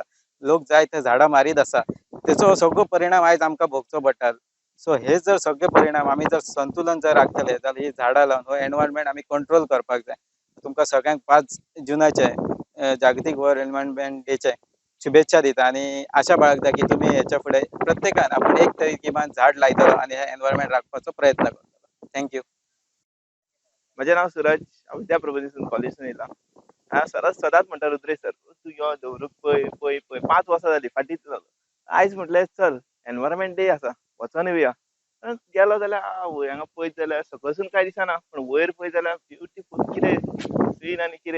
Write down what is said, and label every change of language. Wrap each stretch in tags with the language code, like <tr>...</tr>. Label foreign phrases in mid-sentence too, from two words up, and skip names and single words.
<kok>लोक जाय ते झाडां मारीत आसा. तेचो सगळो परिणाम आयज आमकां भोगचो पडटा. सो हे जर सगळे परिणाम आमी जर संतुलन जर राखतले जाल्यार ही झाडां लावन हो एनवायरमेंट आमी कंट्रोल करपाक जाय. तुमकां सगळ्यांक 5 जुनाचे जागतीक वर्ल्ड एनवायरमेंट डेचे शुभेच्छा दिता आणि आशा बाळगता की तुम्ही याच्या पुढे प्रत्येकान आपण एक तरी किमान झाड लायतलो आणि हे एन्व्हायरमेंट राखपाचो प्रयत्न करतलो. थँक्यू. म्हजें नांव सूरज, हांव विद्या प्रबोधिनी कॉलेजीसून येयला. हांव सदांच म्हणटा रुद्रेश सर, तूं यो दवरूक पळय पळय पळय 5 वर्सां जालीं फाटींच जालो. आयज म्हटलें चल</kok> <en>environment day</en> <kok>आसा, वचोन येवया. गेलो जाल्यार वयर हांगा पळयत जाल्यार सकयसून कांय दिसना, पूण वयर पळयत जाल्यार ब्युटिफूल कितें सीन आनी कितें.</kok>